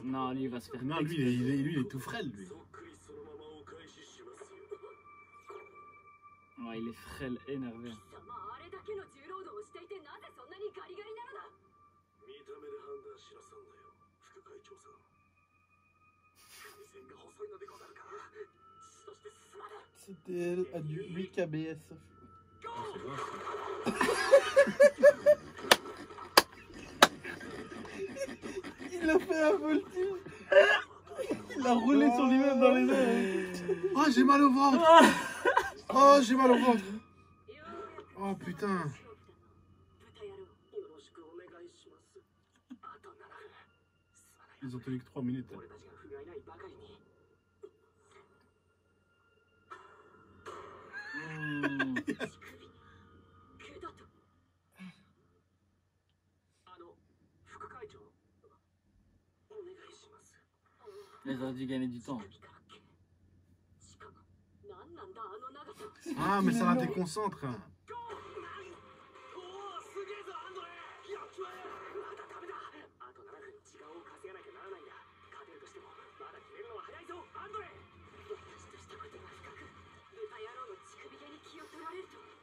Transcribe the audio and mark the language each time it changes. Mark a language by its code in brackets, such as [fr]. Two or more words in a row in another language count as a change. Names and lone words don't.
[fr] Non, lui il va se faire. Non, lui, il est tout frêle, lui. Ouais, Ouais, il est frêle, énervé. [ja] 貴様あれだけの重労働をしていてなぜそんなにガリガリなのだ。見た目で判断しなさんだよ、副会長さん。回線が細いのでござるか。そしてすまない。 [fr] C'était à du 8 kbs. Ah, c'est grave, Il a fait un voltige. Il a roulé sur lui-même dans les airs. ça. Oh, j'ai mal au ventre. Oh, j'ai mal au ventre. Oh, putain. [ja] 豚野郎。よろしくお願いします。あと7分。すまない。 [fr] Ils ont tenu que 3 minutes. [ja] 俺たちが不甲斐ないばかりに。毛だと。副会長。お願いします。 [fr] Ils auraient dû gagner du temps. [ja] 首から毛。しかも何なんだあの長さ。 [fr] Ah, mais ça la déconcentre. [ja] おお、すげえぞアンドレ。やっちまえ。まだダメだ。あと7分時間を稼がなきゃならないんだ。勝てるとしてもまだ決めるのは早いぞアンドレ。私としたことが深く、豚野郎の乳首毛に気を取られると。